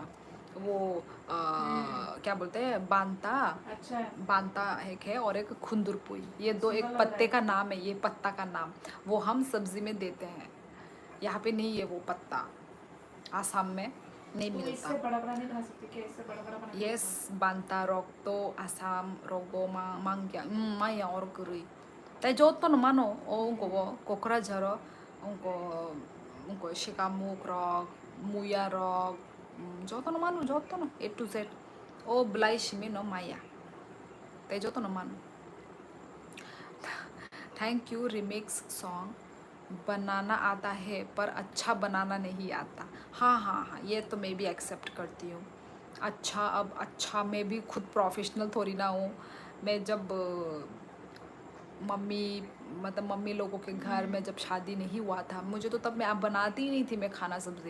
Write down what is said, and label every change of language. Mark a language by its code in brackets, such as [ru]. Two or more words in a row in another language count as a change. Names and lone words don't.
[hi] वो क्या बोलते हैं, बांता, अच्छा है। बांता एक है और एक खुंदुरपुई, ये दो सुंदर एक लग रहा पत्ते है। का नाम है, ये पत्ता का नाम। वो हम सब्ज़ी में देते हैं, यहाँ पे नहीं है वो पत्ता, आसाम में नहीं तू मिलता। इससे बड़ा बड़ा नहीं बना सकती क्या, इससे बड़ा बड़ा बना के [trp] Yes, banta rokto asam rogo mangya maya or guri. Tai joto no mano o unko kokra jaro unko shikamuk rok muya rok joto no mano joto no [en] A to Z [trp] o blai shimi no maya. Tai joto no mano. [en] thank you remix song. [hi] बनाना आता है पर अच्छा बनाना नहीं आता। हाँ हाँ हाँ, ये तो मैं भी एक्सेप्ट करती हूँ। अच्छा, अब अच्छा मैं भी खुद प्रोफेशनल थोड़ी ना हूँ। मैं जब मम्मी मतलब मम्मी लोगों के घर में जब शादी नहीं हुआ था मुझे, तो तब मैं अब बनाती ही नहीं थी मैं खाना सब्ज़ी।